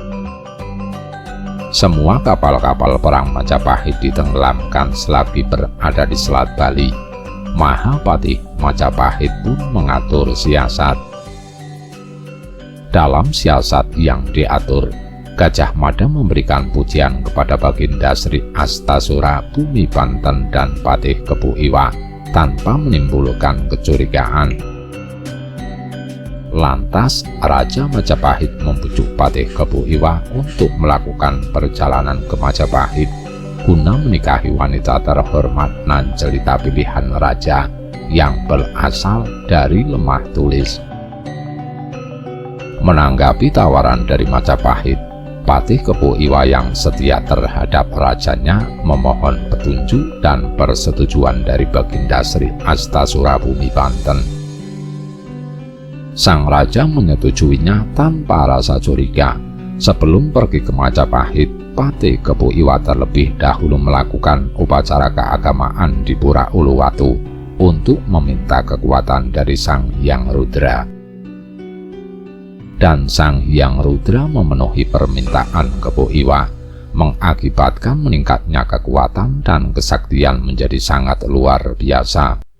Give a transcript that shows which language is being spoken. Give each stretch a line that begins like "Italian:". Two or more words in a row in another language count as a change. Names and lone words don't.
Indonesian: Semua kapal-kapal perang Majapahit ditenggelamkan selagi berada di Selat Bali. Mahapatih Majapahit pun mengatur siasat. Dalam siasat yang diatur, Gajah Mada memberikan pujian kepada Baginda Sri Astasura Bumi Banten dan patih kebo iwa tanpa menimbulkan kecurigaan. Lantas Raja Majapahit membujuk patih kebo iwa untuk melakukan perjalanan ke Majapahit guna menikahi wanita terhormat nan jelita pilihan raja yang berasal dari Lemah Tulis. Menanggapi tawaran dari Majapahit, patih kebo iwa yang setia terhadap rajanya memohon petunjuk dan persetujuan dari Baginda Sri Astasura Bumi Banten. Sang raja menyetujuinya tanpa rasa curiga. Sebelum pergi ke Majapahit, patih kebo iwa terlebih dahulu melakukan upacara keagamaan di Pura Uluwatu untuk meminta kekuatan dari Sang Hyang Rudra. Dan Sang Hyang Rudra memenuhi permintaan kebo iwa. mengakibatkan meningkatnya kekuatan dan kesaktian menjadi sangat luar biasa.